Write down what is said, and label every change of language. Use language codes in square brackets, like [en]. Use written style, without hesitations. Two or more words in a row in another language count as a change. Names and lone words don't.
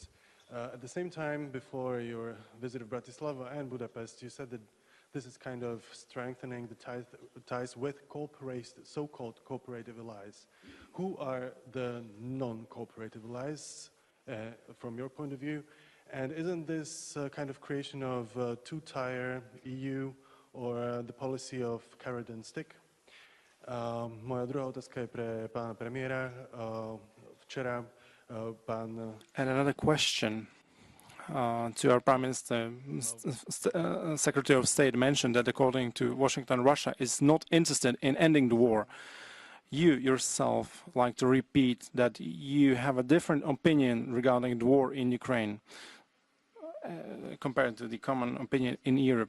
[en] At the same time, before your visit of Bratislava and Budapest, you said that this is kind of strengthening the ties with so-called cooperative allies. Who are the non-cooperative allies from your point of view? And isn't this kind of creation of a two-tier EU or the policy of carrot and stick? [sk] Moja druhá otázka je pre pána premiéra. Včera pán... [en] And another question to our Prime Minister. Secretary of State mentioned that according to Washington, Russia is not interested in ending the war. You yourself like to repeat that you have a different opinion regarding the war in Ukraine compared to the common opinion in Europe.